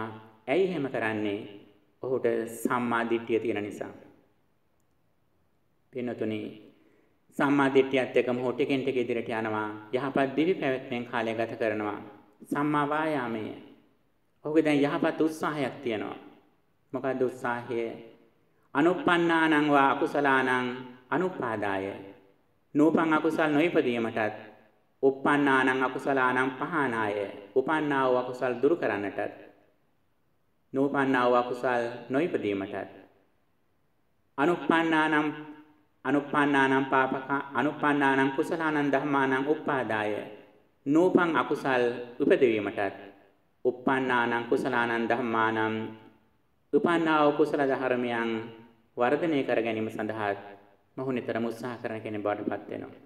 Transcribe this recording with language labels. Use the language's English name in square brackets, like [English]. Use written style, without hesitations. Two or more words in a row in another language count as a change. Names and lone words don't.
[Sinhala] ඇයි එහෙම කරන්නේ? ඔහුට සම්මා දිට්ඨිය තියෙන නිසා. පින්නතුනි සම්මා දිට්ඨියත් එක්කම ඔහු ටිකෙන් ටික ඉදිරියට යනවා. යහපත් දිවි පැවැත්මෙන් කාලය ගත කරනවා. සම්මා වායාමය. ඔහුගේ දැන් යහපත් උත්සාහයක් තියෙනවා. මොකක්ද උත්සාහය? [Pali] අනුප්පන්නානං වා අකුසලානං අනුපාදාය. [Sinhala] නූපං අකුසල් නොයිපදීමටත් [Pali] උප්පන්නානං අකුසලානං පහනාය. [Sinhala] උපන්නා වූ අකුසල් දුරු කරන්නටත් නූපන්නා වූ අකුසල් නොයිපදීමටත් [Pali] අනුප්පන්නානං පාපක අනුප්පන්නානං කුසලානං ධම්මානං උපාදාය. [Sinhala] නූපං අකුසල් උපදවීමටත් [Pali] උප්පන්නානං කුසලානං ධම්මානං [Sinhala] උපන්නා වූ කුසල ධර්මයන් වර්ධනය කර ගැනීම සඳහා මොහු නිතරම උත්සාහ කරන කෙනෙක් බවට පත් වෙනවා.